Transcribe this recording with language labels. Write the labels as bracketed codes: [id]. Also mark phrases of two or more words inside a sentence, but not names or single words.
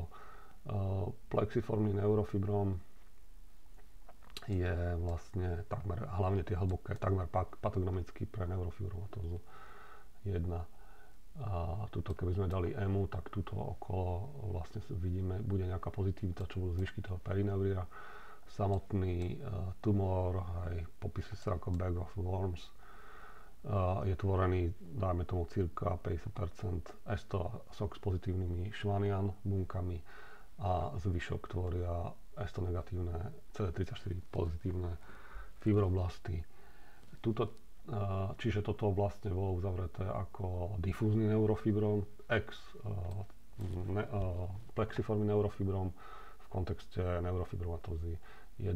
[sk] Plexiformný neurofibrom je vlastne takmer, hlavne tie hlboké, takmer patognomický pre neurofibromatózu 1. A tuto keby sme dali EMU, tak tuto okolo vlastne vidíme, bude nejaká pozitivita, čo budú zvyšky toho perineuria. Samotný tumor, aj popisuje sa ako [en] bag of worms, [sk] je tvorený, dajme tomu cirka 50% SOX pozitívnymi Schwannian bunkami a zvyšok tvoria STO negatívne CD34 pozitívne fibroblasty. Čiže toto vlastne bolo uzavreté ako difúzny neurofibrom, plexiformný neurofibrom v kontexte neurofibromatózy 1.